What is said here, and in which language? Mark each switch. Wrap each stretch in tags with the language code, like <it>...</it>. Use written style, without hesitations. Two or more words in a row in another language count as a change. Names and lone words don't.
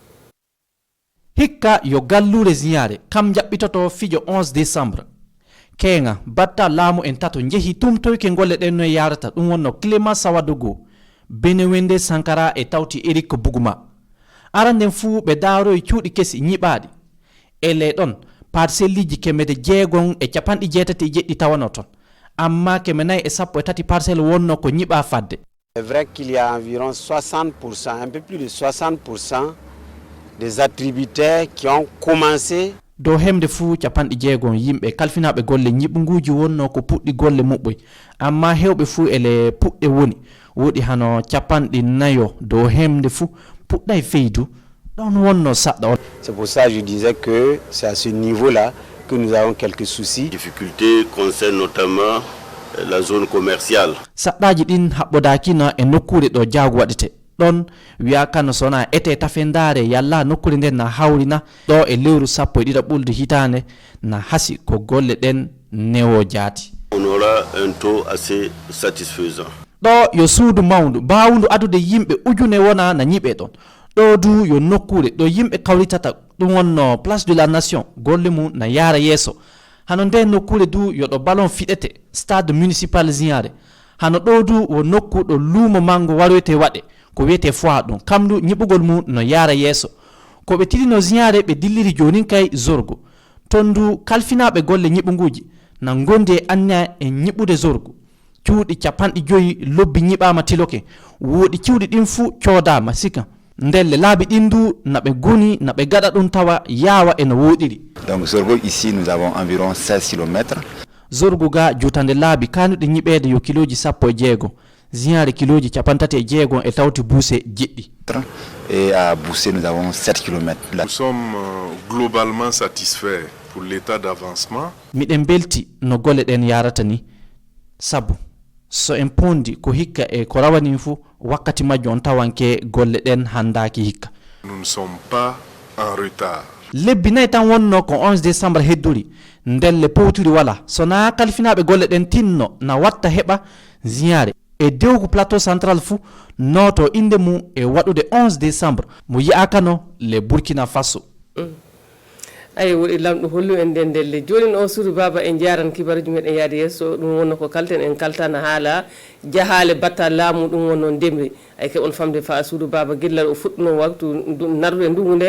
<ff>hikka yo gallure Zignare kam jaɓɓitoto fijo 11 décembre kenga batta laamu en tato jeehi tumtoyke golle ɗen no yarata ɗum wonno Clément Sawadogo Benewende Sankara e tawti Eric Bougouma aranden fuu ɓe daaroye cuuɗi kesi ñiɓaɗi e le ɗon parcelliji 687 tawano ton amma 413 parcelle wonno ko ñiɓa fadde.</ff> <fr>C'est vrai qu'il y a environ 60%, un peu plus de 60% des attributaires qui ont commencé.</fr> <ff>Do hemde fuu 60 yimɓe kalfinaɓe golle ñiɓuguji wonno ko puɗɗi golle muɓɓoy amma hewɓe fuu ele puɗɗe woni woɗi hano 40 do hemde fuu puɗɗay feydu ɗon wonno saɗɗa.</ff> <fr>C'est pour ça que je disais que c'est à ce niveau-là que nous avons quelques soucis. Les difficultés concernent notamment la zone commerciale.</fr> <ff>Saɗɗaji ɗin haɓɓodakino e nokkure ɗo jaagu waɗete ɗon wiya kano sona ete tafendare yalla nokkure nden na hawrina ɗo e lewru 12 ɓulde hitande na hasi ko golle ɗen newo jaati.</ff> <fr>On aura un taux assez satisfaisant.</fr> <ff>ɗo yo suudu mawndu bawdu adude yimɓe ujune wona na ñiɓe ɗon ɗo du yo nokkure ɗo yimɓe kawritata ɗum wonno place de la nation golle mum na yaara yeeso hano nde nokkure du yo ɗo ballon fiɗete</ff> <fr>stade municipal</fr> <ff>Zignare hano ɗo du wo nokku ɗo luumo mango waroyte waɗe ko wiyete foire ɗum kamdu ñiɓugol mum no yaara yeeso ko ɓe tilino Zignare ɓe dilliri jonin kay Zorgo ton du kalfinaɓe golle ñiɓuguji na gondi e anniya e ñiɓude Zorgo cuuɗi 50 lobbi ñiɓama tiloke woɗi ciwɗi ɗin fuu coodama sika ndelle laabi ɗin du naɓe goni naɓe gaɗa ɗum tawa yaawa eno woɗiri.</ff> <fr>Donc Zorgo ici nous avons environ 16 km.</fr> <ff>Zorgo ga jutande laabi kanuɗe ñiɓede yo kiloji 16 Zignare kiloji 36 e tawti Bousse jeɗɗi.</ff> <fr>Et à Bousse nous avons 7 km. Nous sommes globalement satisfaits pour l'état d'avancement.</fr> <ff>Miɗen belti no golle ɗen yarata ni sabu so en pondi ko hikka e ko rawani fu wakkati majjo on tawanke golle ɗen handaki hikka.</ff> <fr>Nous ne sommes pas en retard.</fr> <ff>Lebbi 4 tan wonno ko 11 décembre hedduri ndelle powtiri wala sona kalfinaɓe golle ɗen tinno na watta heɓa Zignare e dewgu plateau central fu noto inde mum e waɗude 11 décembre mo yiyakano le Burkina Faso. Ay woɗi lamɗo hollu en nden ndelle joni o suudu baba en jaran kibaruji meɗen yaade yesso ɗum wonno ko kalten en kaltana haala jahale batta laamu ɗum wonno ndemri ay keɓon famde fa suudu baba guellal o fuɗɗuno waktu narude ndugu nde</ff>